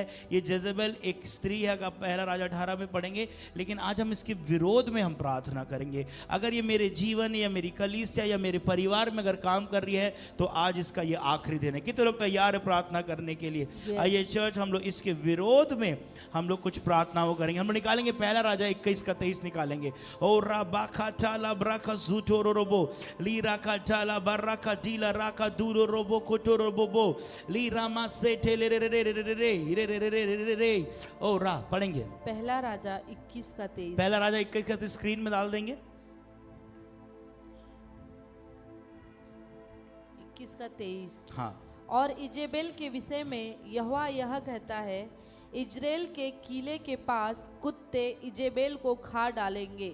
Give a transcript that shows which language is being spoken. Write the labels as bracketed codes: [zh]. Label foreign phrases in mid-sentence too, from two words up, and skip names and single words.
[hi] ये जेजेबेल एक स्त्री है, का पहला राजा 18 में पढ़ेंगे, लेकिन आज हम इसके विरोध में हम प्रार्थना करेंगे। अगर ये मेरे जीवन या मेरी कलीसिया या मेरे परिवार में अगर काम कर रही है तो आज इसका ये आखिरी दिन है। कितने लोग तैयार है प्रार्थना करने के लिए? आइए चर्च, हम लोग इसके विरोध में हम लोग कुछ प्रार्थनाओं करेंगे। हम लोग निकालेंगे पहला राजा 21 का 23 निकालेंगे। ओ राबाखा टाला ब्राका जुटो रोबो ली राका टाला बराका डीला राका दूरो रोबो कोटो रोबो ली रामा से टेले रे रे रे रे रे रे रे रे रे रे रे। ओ रा पढ़ेंगे पहला राजा 21 का 23। पहला राजा 21 का स्क्रीन में डाल देंगे। 21 का 23। हाँ। और इजेबेल के विषय में यहोवा यह कहता है, इजराइल के किले के पास कुत्ते इजेबेल को खा डालेंगे।